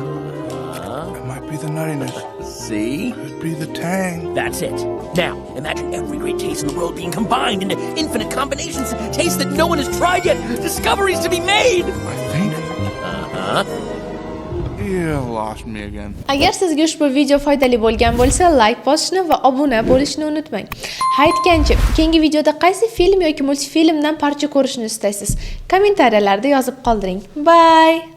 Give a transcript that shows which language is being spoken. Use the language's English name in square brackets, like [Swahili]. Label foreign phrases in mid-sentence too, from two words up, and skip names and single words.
[English] It might be the nuttiness. See? Could be the tang. That's it. Now, imagine every great taste in the world being combined into infinite combinations, tastes that no one has tried yet, discoveries to be made. I think Uh-huh. you lost me again. [Uzbek] Agar sizga ushbu video foydali bo'lgan bo'lsa, like bosishni va obuna bo'lishni unutmang. Aytgancha, keyingi videoda qaysi film yoki multfilmdan parcha ko'rishni istaysiz? Kommentariyalarda yozib qoldiring. Bye.